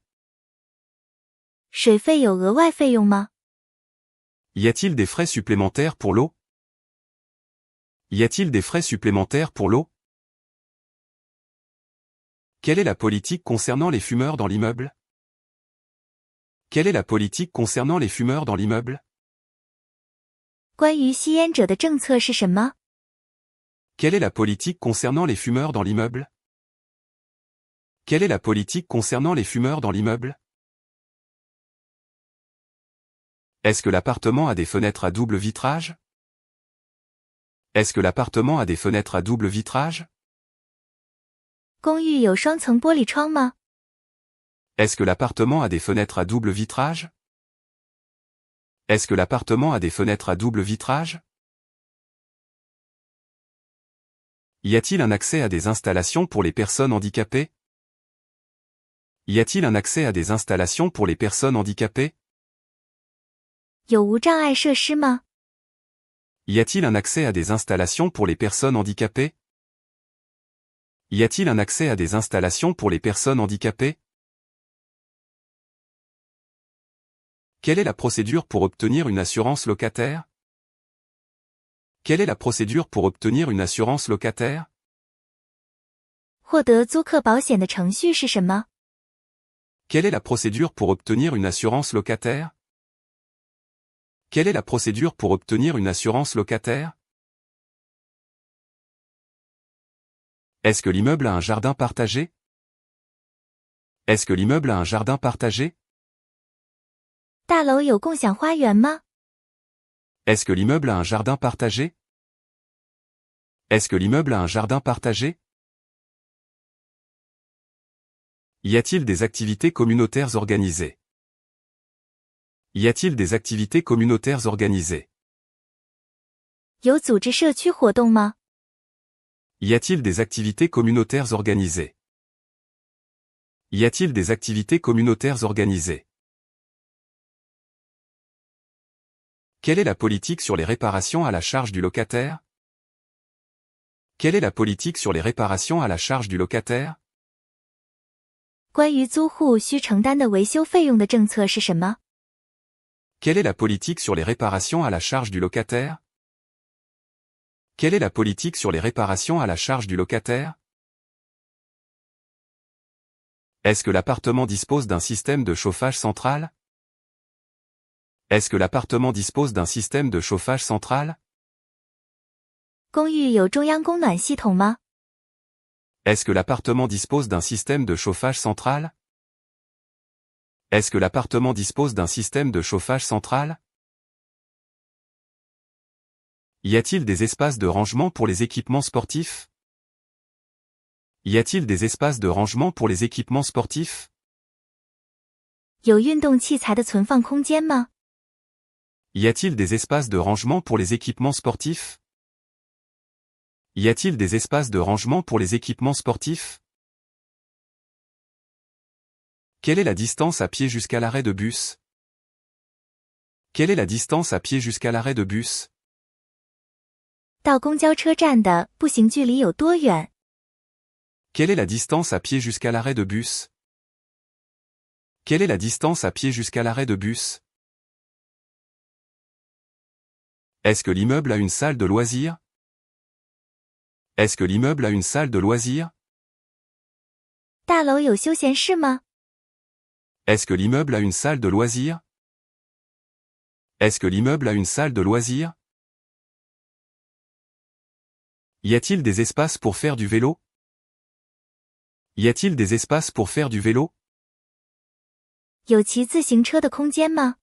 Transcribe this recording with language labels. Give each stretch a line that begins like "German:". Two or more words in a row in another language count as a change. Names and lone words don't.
Chinese: 水费有额外费用吗？
French: Y a-t-il des frais supplémentaires pour l'eau? Y a-t-il des frais supplémentaires pour l'eau? Quelle est la politique concernant les fumeurs dans l'immeuble? Quelle est la politique concernant les fumeurs dans l'immeuble?
Chinese: 关于吸烟者的政策是什么？
French: Quelle est la politique concernant les fumeurs dans l'immeuble? Quelle est la politique concernant les fumeurs dans l'immeuble? Est-ce que l'appartement a des fenêtres à double vitrage? Est-ce que l'appartement a des fenêtres à double vitrage?
Chinese: 公寓有双层玻璃窗吗？
French: Est-ce que l'appartement a des fenêtres à double vitrage? Est-ce que l'appartement a des fenêtres à double vitrage? Y a-t-il un accès à des installations pour les personnes handicapées? Y a-t-il un accès à des installations pour les personnes handicapées?
Chinese: 有无障碍设施吗？
French: Y a-t-il un accès à des installations pour les personnes handicapées? Y a-t-il un accès à des installations pour les personnes handicapées? Quelle est la procédure pour obtenir une assurance locataire? Quelle est la procédure pour obtenir une assurance locataire?
Chinese: 获得租客保险的程序是什么？
French: Quelle est la procédure pour obtenir une assurance locataire? Quelle est la procédure pour obtenir une assurance locataire? Est-ce que l'immeuble a un jardin partagé? Est-ce que l'immeuble a un jardin partagé?
Chinese: 大楼有共享花园吗？
French: Est-ce que l'immeuble a un jardin partagé? Est-ce que l'immeuble a un jardin partagé? Y a-t-il des activités communautaires organisées? Y a-t-il des activités communautaires organisées?
Chinese: 有组织社区活动吗？
French: Y a-t-il des activités communautaires organisées? Y a-t-il des activités communautaires organisées? Quelle est la politique sur les réparations à la charge du locataire? Quelle est la politique sur les réparations à la charge du locataire?
Chinese: 关于租户需承担的维修费用的政策是什么？
French: Quelle est la politique sur les réparations à la charge du locataire? Quelle est la politique sur les réparations à la charge du locataire? Est-ce que l'appartement dispose d'un système de chauffage central? Est-ce que l'appartement dispose d'un système de chauffage central?
Chinese: 公寓有中央供暖系统吗？
French: Est-ce que l'appartement dispose d'un système de chauffage central? Est-ce que l'appartement dispose d'un système de chauffage central? Y a-t-il des espaces de rangement pour les équipements sportifs? Y a-t-il des espaces de rangement pour les équipements sportifs?
Chinese: 有运动器材的存放空间吗？
French: Y a-t-il des espaces de rangement pour les équipements sportifs? Y a-t-il des espaces de rangement pour les équipements sportifs? Quelle est la distance à pied jusqu'à l'arrêt de bus? Quelle est la distance à pied jusqu'à l'arrêt de bus?
Chinese: 到公交车站的步行距离有多远？
French: Quelle est la distance à pied jusqu'à l'arrêt de bus? Quelle est la distance à pied jusqu'à l'arrêt de bus? Est-ce que l'immeuble a une salle de loisirs? Est-ce que l'immeuble a une salle de loisirs?
Chinese: 大楼有休闲室吗？
French: Est-ce que l'immeuble a une salle de loisirs? Est-ce que l'immeuble a une salle de loisirs? Y a-t-il des espaces pour faire du vélo? Y a-t-il des espaces pour faire du vélo?
Chinese: 有骑自行车的空间吗？